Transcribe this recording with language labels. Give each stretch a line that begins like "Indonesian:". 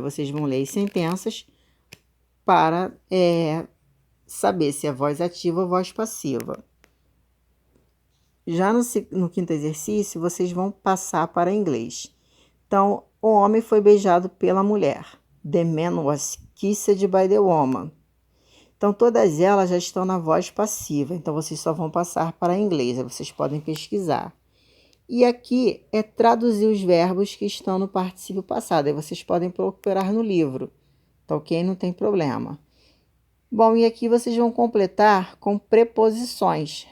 Portuguese: Vocês vão ler as sentenças para saber se é voz ativa ou voz passiva. Já no quinto exercício, vocês vão passar para inglês. Então, o homem foi beijado pela mulher.
English: The man was kissed by the woman.
Portuguese: Então, todas elas já estão na voz passiva. Então, vocês só vão passar para inglês. Aí vocês podem pesquisar. E aqui é traduzir os verbos que estão no particípio passado. Aí vocês podem procurar no livro, tá ok? Não tem problema. Bom, e aqui vocês vão completar com preposições.